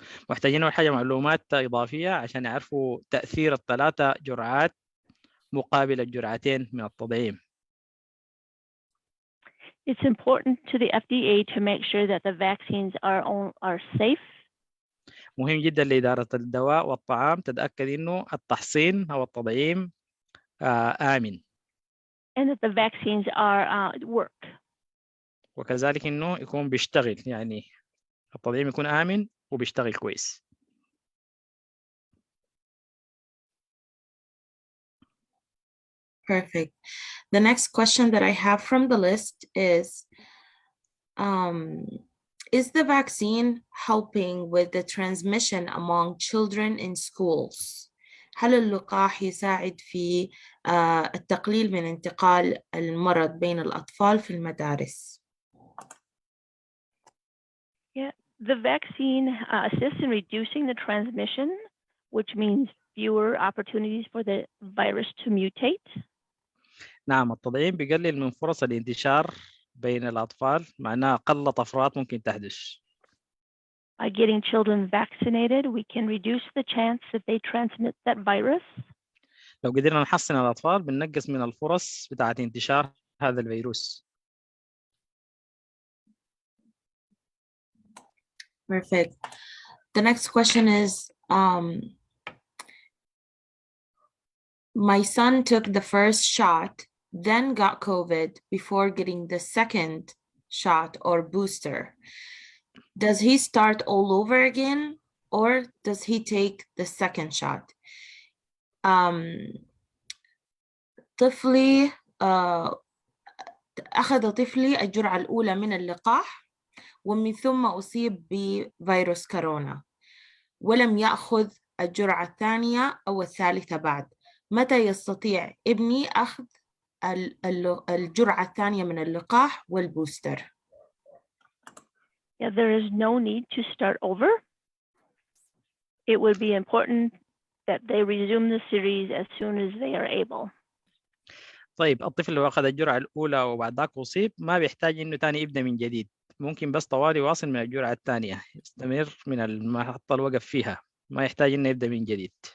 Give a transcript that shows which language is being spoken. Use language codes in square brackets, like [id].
[ar] محتاجين أول حاجة معلومات إضافية عشان يعرفوا تأثير ال3 جرعات مقابل الجرعتين من التطعيم. [en] It's important to the FDA to make sure that the vaccines are safe. [ar] مهم جدا لإدارة الدواء والطعام تتأكد إنه التحصين أو التطعيم آمن. [en] and that the vaccines are work. [ar] وكذلك إنه يكون بيشتغل، يعني التطعيم يكون آمن وبيشتغل كويس. [en] Perfect. The next question that I have from the list is the vaccine helping with the transmission among children in schools? [ar] هل اللقاح يساعد في التقليل من انتقال المرض بين الأطفال في المدارس؟ [en] Yeah, the vaccine assists in reducing the transmission, which means fewer opportunities for the virus to mutate. [ar] نعم، التطعيم بيقلل من فرص الانتشار بين الأطفال، معناها أقل طفرات ممكن تحدث. [en] By getting children vaccinated, we can reduce the chance that they transmit that virus. [ar] لو قدرنا نحسن الأطفال بننقص من الفرص بتاعة انتشار هذا الفيروس. [en] Perfect. The next question is, my son took the first shot, then got COVID before getting the second shot or booster. Does he start all over again, or does he take the second shot? [ar] طفلي أخذ طفلي الجرعة الأولى من اللقاح ومن ثم أصيب بفيروس كورونا ولم يأخذ الجرعة الثانية أو الثالثة بعد. متى يستطيع ابني أخذ الجرعة الثانية من اللقاح والبوستر؟ [en] Yeah, there is no need to start over. It would be important that they resume the series as soon as they are able. [ar] طيب الطفل لو أخذ الجرعة الأولى وبعد ذاك أصيب ما بيحتاج إنه تاني يبدأ من جديد، ممكن بس طوالي واصل من الجرعة الثانية، يستمر من المحطة اللي وقف فيها، ما يحتاج إنه يبدأ من جديد.